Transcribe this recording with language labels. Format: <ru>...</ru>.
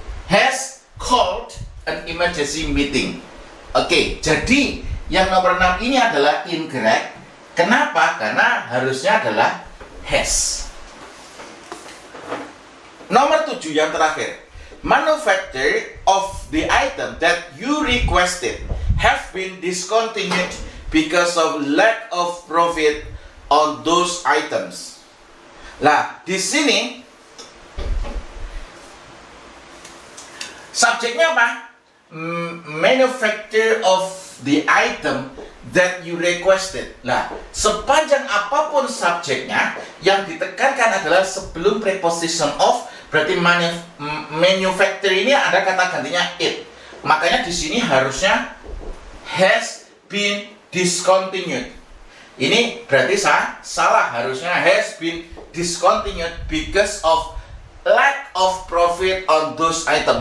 <en>Has called an emergency meeting.</en> <id>Oke, jadi yang nomor 6 ini adalah incorrect. Kenapa? Karena harusnya adalah has. Nomor 7 yang terakhir.</id> <en>Manufacture of the item that you requested have been discontinued because of lack of profit on those items.</en> <id>Lah, di sini subjeknya apa?</id> <en>Manufacture of the item that you requested.</en> <id>Nah, sepanjang apapun subjeknya, yang ditekankan adalah sebelum preposition of, berarti manufacture ini ada kata gantinya it. Makanya di sini harusnya</id> <en>has been discontinued.</en> <id>Ini berarti salah, harusnya</id> <en>has been discontinued because of lack of profit on those items.</en>